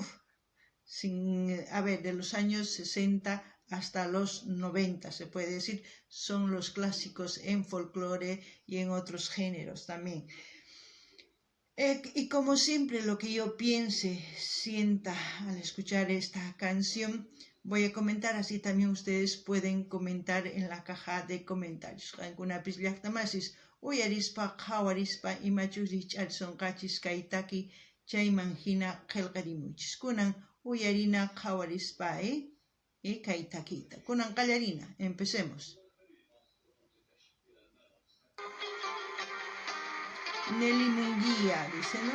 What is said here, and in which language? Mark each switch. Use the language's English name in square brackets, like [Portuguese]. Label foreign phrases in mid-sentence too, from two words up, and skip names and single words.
[Spanish] de los años 60 hasta los 90, se puede decir, son los clásicos en folclore y en otros géneros también. Y como siempre, lo que yo piense, sienta al escuchar esta canción, voy a comentar, así también ustedes pueden comentar en la caja de comentarios. [Quechua] Qankunapis llaqtamasis uyarispa, qhawarispa, imachus rich'arisonqachis kay taki chayman hina qillqarimunchis. Kunan uyarina qhawarispa kay takiyta. Kunan qallarina, [Spanish] empecemos. Nelly Munguía dice, ¿no?